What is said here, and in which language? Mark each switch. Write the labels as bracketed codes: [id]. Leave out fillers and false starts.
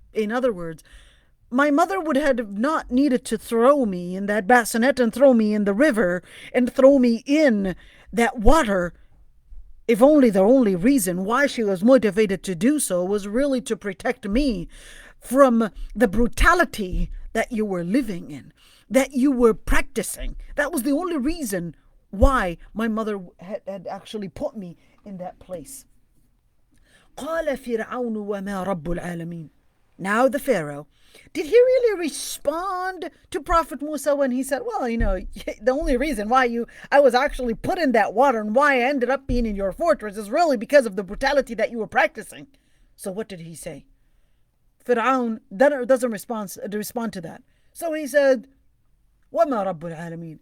[en] In other words, my mother would have not needed to throw me in that bassinet and throw me in the river and throw me in that water, if only the only reason why she was motivated to do so was really to protect me from the brutality that you were living in, that you were practicing. That was the only reason why my mother had actually put me in that place. [ar] قال فرعون وما رب العالمين. [en] Now the Pharaoh, Did he really respond to Prophet Musa when he said, well, the only reason why I was actually put in that water and why I ended up being in your fortress is really because of the brutality that you were practicing? So what did he say? Pharaoh doesn't respond to that. So he said, [ar] وَمَا رَبُّ الْعَالَمِينَ.